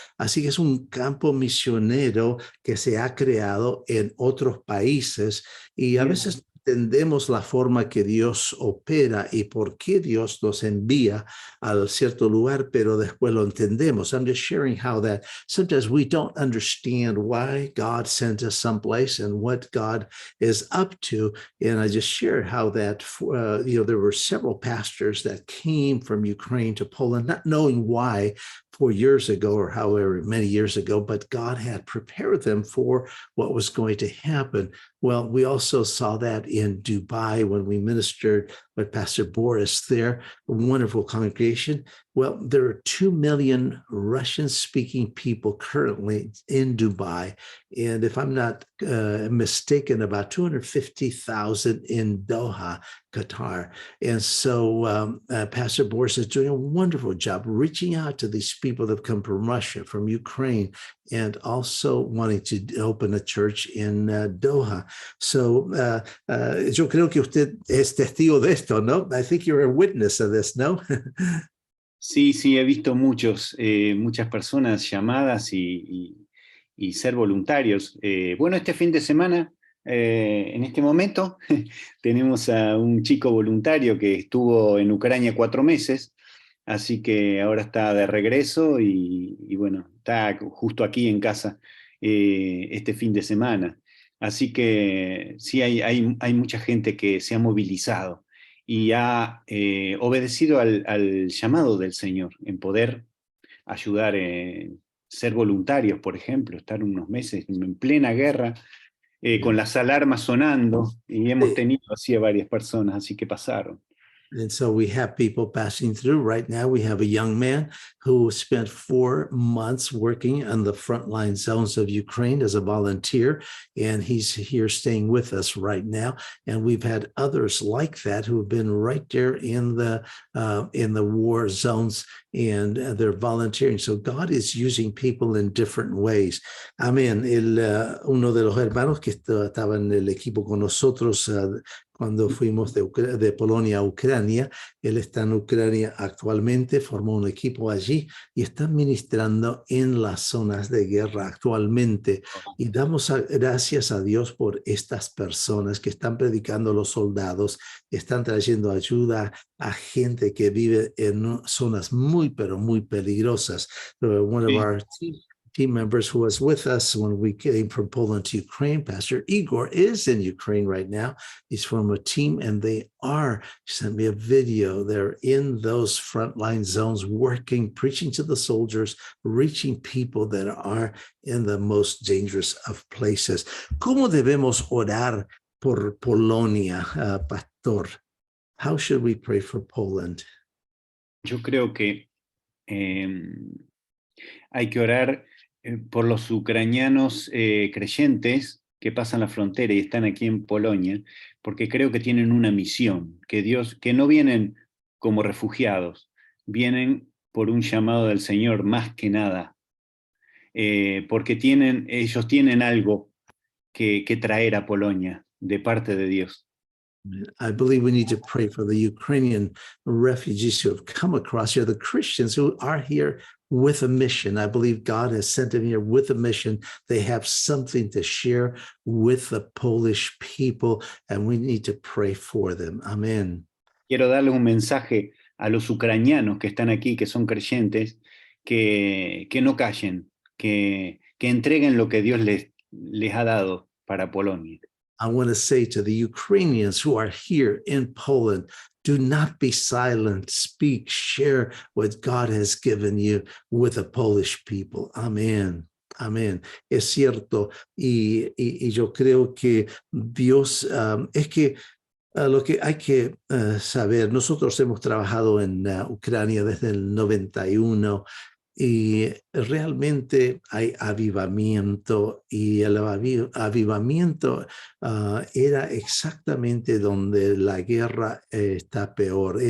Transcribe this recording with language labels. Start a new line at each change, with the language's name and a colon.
Spanish: Así que es un campo misionero que se ha creado en otros países y a veces entendemos la forma que Dios opera y por qué Dios nos envía a cierto lugar, pero después lo entendemos.
English: I'm just sharing how that sometimes we don't understand why God sent us someplace and what God is up to. And I just shared how that, there were several pastors that came from Ukraine to Poland, not knowing why 4 years ago or however many years ago, but God had prepared them for what was going to happen. Well, we also saw that in Dubai when we ministered with Pastor Boris there, a wonderful congregation. Well, there are 2 million Russian-speaking people currently in Dubai. And if I'm not mistaken, about 250,000 in Doha, Qatar. And so Pastor Boris is doing a wonderful job reaching out to these people that have come from Russia, from Ukraine, and also wanting to open a church in Doha.
Spanish: So yo creo que usted es testigo de esto, ¿no?
English: I think you're a witness of this, ¿no?
Spanish: Sí, he visto muchas personas llamadas y ser voluntarios. Bueno, este fin de semana, en este momento, tenemos a un chico voluntario que estuvo en Ucrania 4 meses, así que ahora está de regreso y bueno, está justo aquí en casa este fin de semana. Así que sí, hay mucha gente que se ha movilizado y ha obedecido al llamado del Señor en poder ayudar, ser voluntarios, por ejemplo, estar unos meses en plena guerra, con las alarmas sonando, y hemos tenido así a varias personas, así que pasaron.
English: And so we have people passing through. Right now, we have a young man who spent 4 months working on the frontline zones of Ukraine as a volunteer, and he's here staying with us right now. And we've had others like that who have been right there in the war zones, and they're volunteering. So God is using people in different ways.
Spanish: Amén. Uno de los hermanos que estaba en el equipo con nosotros cuando fuimos de Polonia a Ucrania. Él está en Ucrania actualmente, formó un equipo allí y está ministrando en las zonas de guerra actualmente. Y damos gracias a Dios por estas personas que están predicando a los soldados, están trayendo ayuda a gente que vive en zonas muy, pero muy peligrosas.
English: One of
Spanish: Sí.
English: our team members who was with us when we came from Poland to Ukraine, Pastor Igor, is in Ukraine right now. He's from a team, and they are, he sent me a video. They're in those frontline zones working, preaching to the soldiers, reaching people that are in the most dangerous of places.
Spanish: ¿Cómo debemos orar por Polonia, Pastor?
English: How should we pray for Poland?
Spanish: Yo creo que hay que orar por los ucranianos creyentes que pasan la frontera y están aquí en Polonia, porque creo que tienen una misión, que no vienen como refugiados, vienen por un llamado del Señor más que nada, porque ellos tienen algo que traer a Polonia de parte de Dios.
English: I believe we need to pray for the Ukrainian refugees who have come across here, the Christians who are here with a mission. I believe God has sent them here with a mission. They have something to share with the Polish people, and we need to pray for them. Amen.
Spanish: Quiero darle un mensaje a los ucranianos que están aquí, que son creyentes, que no callen, que entreguen lo que Dios les ha dado para Polonia.
English: I want to say to the Ukrainians who are here in Poland, do not be silent. Speak, share what God has given you with the Polish people.
Spanish: Amen. Amén. Es cierto. Y yo creo que Dios, es que lo que hay que saber, nosotros hemos trabajado en Ucrania desde el 91 y realmente hay avivamiento, y el avivamiento era exactamente donde la guerra está peor.